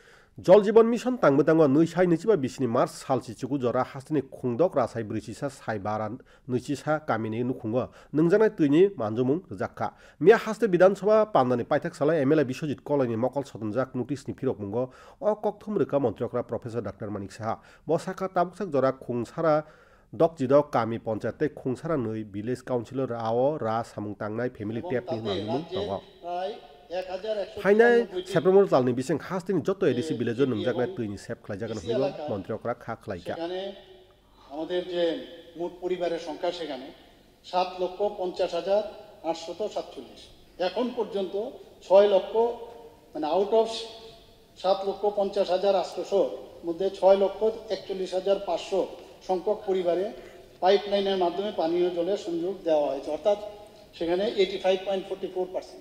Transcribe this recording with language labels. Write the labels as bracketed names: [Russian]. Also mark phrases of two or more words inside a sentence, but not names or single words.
[Kok Borok] জল জীবন মিশন তাংবো नै সাই नैजिबा बिसिनि मार्च सालचिचुगु जरा हास्तिनि खुंदक रासाय ब्रैजिसा साइबारा नैजिसा कामिनि नुखुंगो नोंजानाय तुइनि मानजुमुं रजाखा मिया हास्ते विधानसभा पान्दानि पाइथाक सालाय एमएलए बिश्वजित कलनि मकल सदनजाक नोटिसनि फिरक मुंगो अ कक्थुम रोका मन्त्रियकरा प्रोफेसर डाक्टर मानिक साहा बसाखा ताबुकसाक जरा खुंसारा दक जिदक कामी पञ्चायतै खुंसारा नै विलेज काउन्सिलर राव रा सामुं तांनाय फेमिलि टेपनि नाममुं दङ फाइनाय सेप्टेम्बर तालनि बिसिं हास्तिनि जत्तो एडिसि विलेजर नोंजागनाय तुइनि सेप खालायजागोन हइबो मन्त्रियकरा खा खालायका [Bangla] আমাদের যে মোট পরিবারের সংখ্যা সেখানে 7,50,847 এখন পর্যন্ত 6 লক্ষ মানে [English] out of [Bangla] 7,50,800 মধ্যে 6,41,500 সংখ্যক পরিবারে পাইপলাইনের মাধ্যমে পানীয় জলের সংযোগ দেওয়া হয়েছে অর্থাৎ সেখানে 85.44%।